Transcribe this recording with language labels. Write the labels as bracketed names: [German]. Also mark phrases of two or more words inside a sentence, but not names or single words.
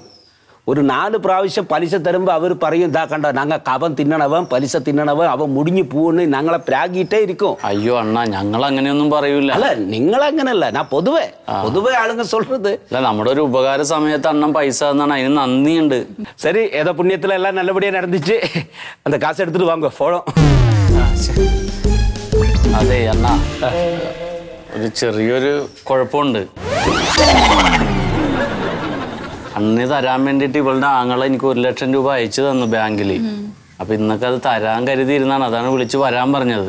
[Malayalam] ഒരു 4 പ്രാവശ്യം പലിശ തരുമ്പോൾ അവർ പറയും ഇതാ കണ്ടോ ഞങ്ങൾ കവൻ തിന്നണവൻ പലിശ തിന്നണവൻ അവൻ മുടിഞ്ഞു പോകുന്നു ഞങ്ങളെ പ്രാഗിയിട്ടേ ഇരിക്കും. അയ്യോ അണ്ണാ, ഞങ്ങൾ അങ്ങനെയൊന്നും പറയൂല. അല്ല നിങ്ങളങ്ങനല്ല, ഞാൻ പൊതുവെ ആളുങ്ങൾ சொல்றது. അല്ല, നമ്മുടെ ഒരു ഉപകാര സമയത്ത് അണ്ണൻ പൈസ തന്നാണ്, അതിന് നന്ദിയുണ്ട്. [Tamil] சரி, ஏதோ புண்ணியத்தில் எல்லாம் நல்லபடியாக நடந்துச்சு. அந்த காசை எடுத்துட்டு வாங்க போறோம். [Malayalam] അതെ അണ്ണാ, ഒരു ചെറിയൊരു കുഴപ്പമുണ്ട്. അന്ന് തരാൻ വേണ്ടിയിട്ട് ഇവളുടെ ആങ്ങളെ എനിക്ക് 1 ലക്ഷം രൂപ അയച്ചു തന്നു ബാങ്കിൽ. അപ്പം ഇന്നൊക്കെ അത് തരാൻ കരുതിയിരുന്നാണ്, അതാണ് വിളിച്ച് വരാൻ പറഞ്ഞത്.